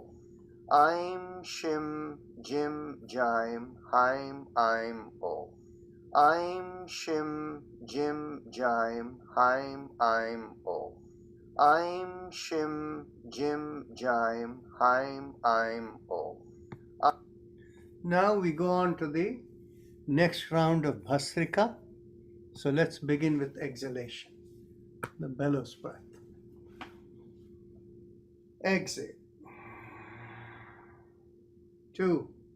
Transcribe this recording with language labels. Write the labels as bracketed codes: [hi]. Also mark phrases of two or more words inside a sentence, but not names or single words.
[sa] ऐं, शिं, जिं, जैं, हैं, ऐं, ओ. ऐं, शिं, जिं, जैं, हैं, ऐं, ओ. ऐं, शिं, जिं, जैं, हैं, ऐं, ओ. [en] Now we go on to the next round of Bhastrika. So let's begin with exhalation, the bellows breath. Exhale. 2.